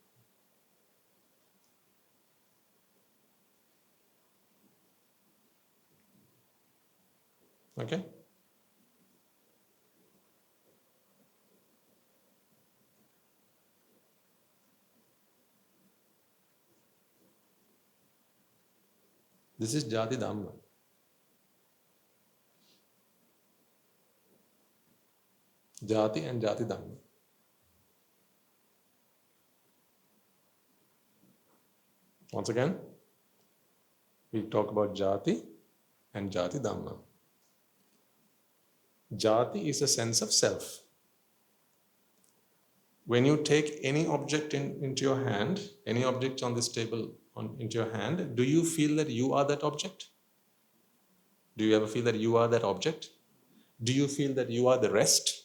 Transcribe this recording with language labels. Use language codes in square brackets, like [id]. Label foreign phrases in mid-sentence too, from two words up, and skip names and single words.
[en] Okay? This is [pi] jati dhamma. Jati and jati dhamma. [en] Once again, we talk about jati and [pi] jati dhamma. [en] Jati is a sense of self. When you take any object into your hand, any object on this table into your hand, do you feel that you are that object? Do you ever feel that you are that object? Do you feel that you are the rest?